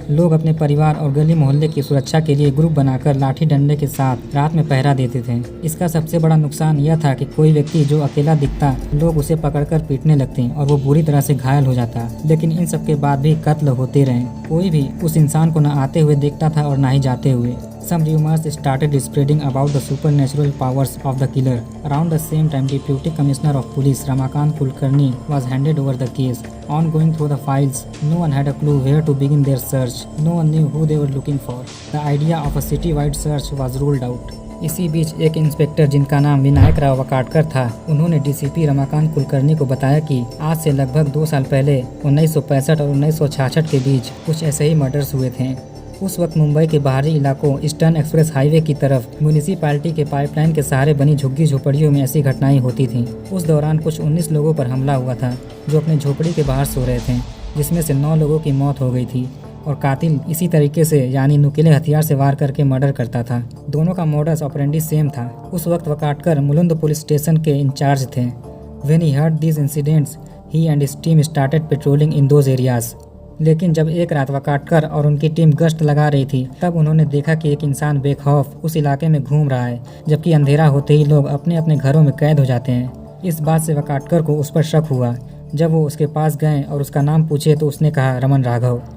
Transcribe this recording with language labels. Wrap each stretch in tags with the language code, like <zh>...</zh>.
<hi>लोग अपने परिवार और गली मोहल्ले की सुरक्षा के लिए ग्रुप बनाकर लाठी डंडे के साथ रात में पहरा देते थे। इसका सबसे बड़ा नुकसान यह था कि कोई व्यक्ति जो अकेला दिखता, लोग उसे पकड़कर पीटने लगते और वो बुरी तरह से घायल हो जाता। लेकिन इन सब के बाद भी कत्ल होते रहे। कोई भी उस इंसान को न आते हुए देखता था और न ही जाते हुए।</hi> <en>Some rumors started spreading about the supernatural powers of the killer. Around the same time, Deputy Commissioner of Police Ramakant Kulkarni was handed over the case. On going through the files, no one had a clue where to begin their search. No one knew who they were looking for. The idea of a city-wide search was ruled out.</en> <hi>इसी बीच एक inspector जिनका नाम विनायक राव वकाटकर था, उन्होंने DCP Ramakant Kulkarni को बताया कि आज से लगभग 2 साल पहले 1965 और 1966 के बीच कुछ ऐसे ही मर्डर्स हुए थे। उस वक्त मुंबई के बाहरी इलाकों, ईस्टर्न एक्सप्रेस हाईवे की तरफ म्यूनिसिपैलिटी के पाइपलाइन के सहारे बनी झुग्गी झोपड़ियों में ऐसी घटनाएं होती थीं। उस दौरान कुछ 19 लोगों पर हमला हुआ था जो अपने झोपड़ी के बाहर सो रहे थे, जिसमें से 9 लोगों की मौत हो गई थी और कातिल इसी तरीके से यानी नुकीले हथियार से वार करके मर्डर करता था। दोनों का मोडस ऑपरेंडी सेम था। उस वक्त वकाटकर मुलुंद पुलिस स्टेशन के इंचार्ज थे।</hi> <en>When he heard these incidents, he and his team started patrolling in those areas.</en> <hi>लेकिन जब एक रात वकाटकर और उनकी टीम गश्त लगा रही थी, तब उन्होंने देखा कि एक इंसान बेखौफ उस इलाके में घूम रहा है, जबकि अंधेरा होते ही लोग अपने अपने घरों में कैद हो जाते हैं। इस बात से वकाटकर को उस पर शक हुआ। जब वो उसके पास गए और उसका नाम पूछे तो उसने कहा रमन राघव।</hi>